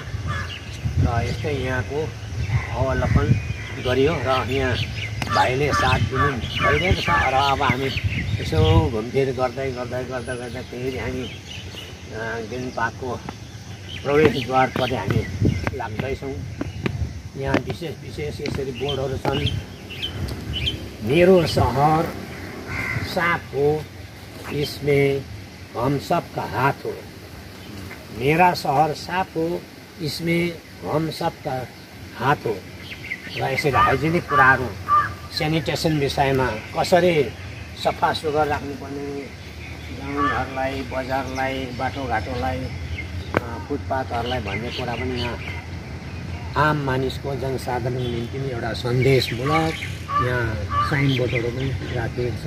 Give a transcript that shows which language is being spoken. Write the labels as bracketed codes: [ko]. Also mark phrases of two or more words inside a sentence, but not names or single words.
[ne] र यस्तै यहाँको अवलोकन गरियो र यहाँ भाइले साथ दिनु भइरहेको छ। र अब हामी यसो घुमफिर गर्दै फेरि हामी ग्रिन पार्कको प्रवेशद्वारपट्टि हामी लाग्दैछौँ। यहाँ विशेष विशेष यसरी बोर्डहरू छन्। [hi] मेरो सहर साफ हो, इसमें हम सबका हात हो। मेरा सहर साफ हो, इसमें हम सबका हात हो। [ne] र यसरी हाइजेनिक कुराहरू, सेनिटेसन विषयमा कसरी सफा सुग्घर राख्नुपर्ने, गाउँघरलाई, बजारलाई, बाटोघाटोलाई, फुटपाथहरूलाई भन्ने कुरा पनि यहाँ आम मानिसको जनसाधारणको निम्ति पनि एउटा सन्देशमूलक यहाँ साइनबोर्डहरू पनि राखिएको छ।